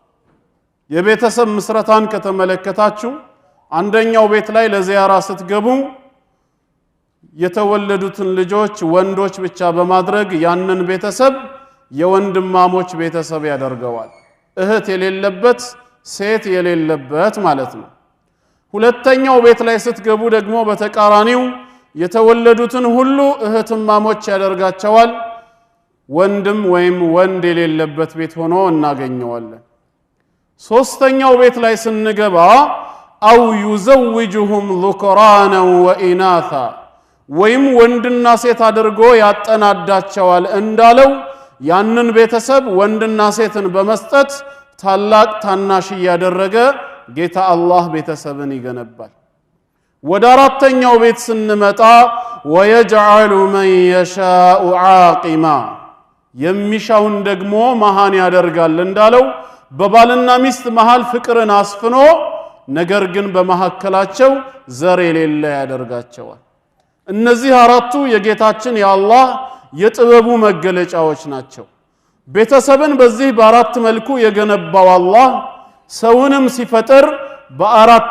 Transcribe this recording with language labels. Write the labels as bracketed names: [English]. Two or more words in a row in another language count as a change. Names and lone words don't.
[Amharic] የቤተሰብ ምስረታን ከተመለከታችሁ አንደኛው ቤት ላይ ለዚያራ ስትገቡ የተወለዱትን ልጆች ወንዶች ብቻ በማድረግ ያንን ቤተሰብ የወንድማሞች ቤተሰብ ያደርገዋል እህት የሌለበት ሴት የሌለበት ማለት ነው ሁለተኛው ቤት ላይ ስትገቡ ደግሞ በተቃራኒው የተወለዱትን ሁሉ እህትማሞች ያደርጋቸዋል ወንድም ወይም ወንድ የሌለበት ቤት ሆኖ እናገኘዋለን ሶስተኛው ቤት ላይ ስንገባ አው [Arabic] يزوجهم ذكرانا وإناثا [Amharic] ወይም ወንድና ሴት አድርጎ ያጠናዳቸዋል እንዳለው ያንን ቤተሰብ ወንድና ሴትን በመስጠት ታላቅ ታናሽ ያደረገ ጌታ አላህ ቤተሰብን ይገነባል ወደ አራተኛው ቤት ስንመጣ [Arabic] ويجعل من يشاء عاقما [Amharic] የሚሻውን ደግሞ መሃን ያደርጋል እንዳለው በባልና ሚስት መሃል ፍቅርን አስፍኖ ነገር ግን በመሐከላቸው ዘር የሌለ ያደርጋቸዋል እነዚህ አራቱ የጌታችን የአላህ የጥበቡ መገለጫዎች ናቸው ቤተሰብን በዚህ በአራት መልኩ የገነባው አላህ ሰውንም ሲፈጥር በአራት